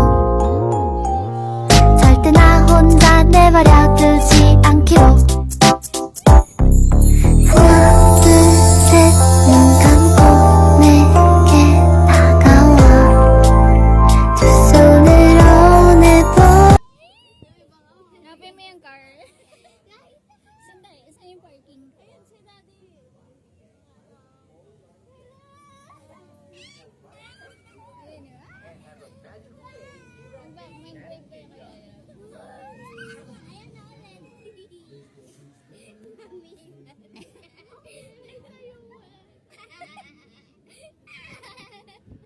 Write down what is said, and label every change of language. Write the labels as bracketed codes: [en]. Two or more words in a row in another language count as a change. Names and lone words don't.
[ko] 절대 나 혼자 내버려 두지 않기로. 하나 둘 셋 눈 감고 내게 다가와 두 손으로 내 볼. [tl] Hanapin mo yung car. Saan yung parking? Ayan si Daddy. Ayun yun. Mag-wave kayo kaya. Ayan na ulit.